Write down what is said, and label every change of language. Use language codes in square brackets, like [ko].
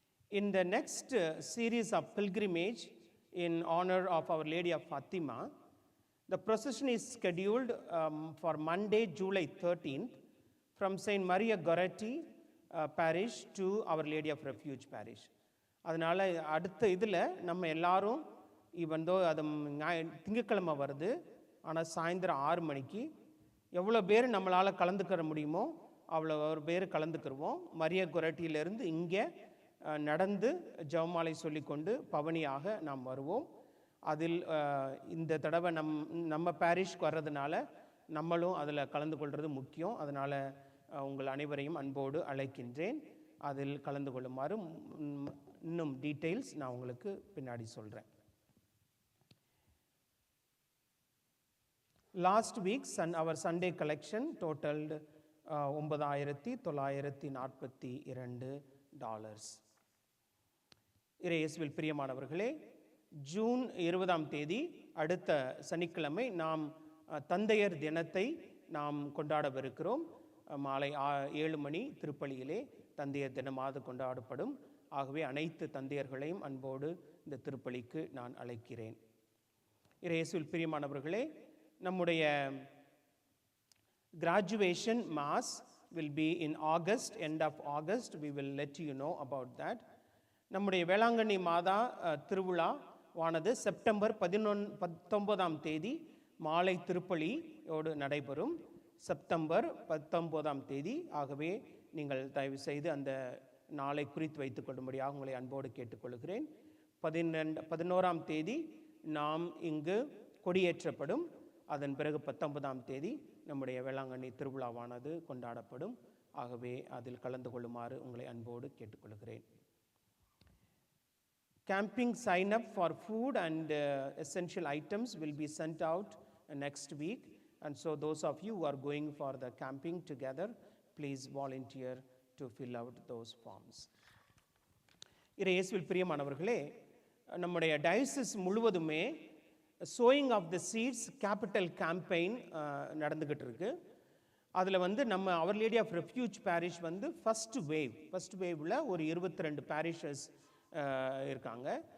[en] In the next series of pilgrimage in honor of Our Lady of Fatima, the procession is scheduled for Monday, July 13th from St. Maria Goretti Parish to Our Lady of Refuge Parish. [ta] அதனால் அடுத்த இதில் நம்ம எல்லாரும் இவந்தோ அது திங்கட்கிழமை வருது, ஆனால் சாயந்தரம் 6 மணிக்கு எவ்வளோ பேர் நம்மளால் கலந்துக்கிற முடியுமோ அவ்வளோ ஒரு பேர் கலந்துக்கிடுவோம். மரிய கொரட்டியிலிருந்து இங்கே நடந்து ஜெபமாலை சொல்லிக்கொண்டு பவனியாக நாம் வருவோம். அதில் இந்த தடவை நம்ம பாரிஷ்க்கு வர்றதுனால நம்மளும் அதில் கலந்து கொள்வது முக்கியம். அதனால் உங்கள் அனைவரையும் அன்போடு அழைக்கின்றேன். அதில் கலந்து கொள்ளுமாறு இன்னும் டீட்டெயில்ஸ் நான் உங்களுக்கு பின்னாடி சொல்கிறேன். [en] Last week, our Sunday collection totaled $9,942. [ta] இயேசுவில் பிரியமானவர்களே, ஜூன் 20ஆம் தேதி அடுத்த சனிக்கிழமை நாம் தந்தையர் தினத்தை நாம் கொண்டாடவிருக்கிறோம். மாலை 7 மணி திருப்பலியிலே தந்தையர் தினமாக கொண்டாடப்படும். ஆகவே அனைத்து தந்தையர்களையும் அன்போடு இந்த திருப்பலிக்கு நான் அழைக்கிறேன். இயேசுவில் பிரியமானவர்களே, நம்முடைய graduation mass [en] will be in August, end of August. We will let you know about that. [ta] நம்முடைய வேளாங்கண்ணி மாதா திருவிழாவானது செப்டம்பர் 19ஆம் தேதி மாலை திருப்பலியோடு நடைபெறும். செப்டம்பர் 19ஆம் தேதி. ஆகவே நீங்கள் தயவு செய்து அந்த நாளை குறித்து வைத்துக் கொள்ளும்படியாக உங்களை அன்போடு கேட்டுக்கொள்கிறேன். 11ஆம் தேதி நாம் இங்கு கொடியேற்றப்படும். அதன் பிறகு 19ஆம் தேதி நம்முடைய வேளாங்கண்ணி திருவிழாவானது கொண்டாடப்படும். ஆகவே அதில் கலந்து கொள்ளுமாறு உங்களை அன்போடு கேட்டுக்கொள்கிறேன். [en] Camping sign up for food and essential items will be sent out next week, and so those of you who are going for the camping together, please volunteer to fill out those forms. [ta] இயேசுவில் பிரியமானவர்களே, நம்முடைய diocese முழுவதுமே sowing of the seeds capital campaign நடந்துக்கிட்டு இருக்கு. அதில் நம்ம அவர் lady of refuge bearish [en] first வேவில் [ta] ஒரு 22 பேரிஷஸ் இருக்காங்க.